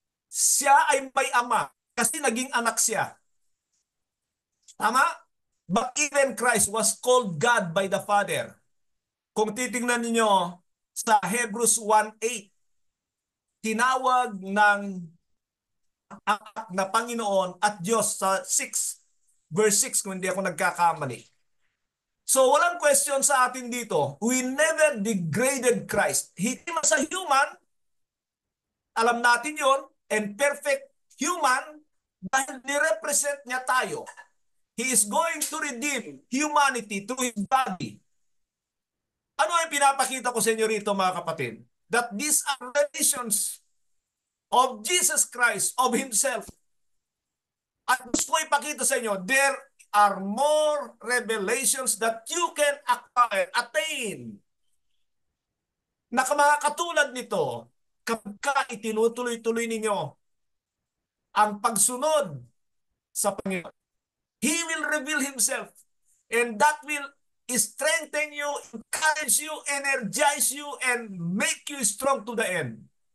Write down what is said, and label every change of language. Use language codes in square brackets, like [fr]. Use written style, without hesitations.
[tl] Siya ay may ama kasi naging anak siya. Tama? [en] But even Christ was called God by the Father. [tl] Kung titingnan niyo sa Hebrews 1:8, tinawag ng anak na Panginoon at Diyos sa verse 6 kung hindi ako nagkakamali. So walang question sa atin dito. [en] We never degraded Christ. He came as a human, [tl] alam natin yon, [en] and perfect human [tl] dahil nirepresent niya tayo. [en] He is going to redeem humanity through His body. [tl] Ano ang pinapakita ko sa inyo rito, mga kapatid? [en] That these are revelations of Jesus Christ, of Himself. [tl] At gusto ko ipakita sa inyo, [en] there are more revelations that you can acquire, attain. [tl] Na mga katulad nito, kapag itinutuloy-tuloy ninyo ang pagsunod sa Panginoon, [en] He will reveal Himself, and that will strengthen you, encourage you, energize you, and make you strong to the end.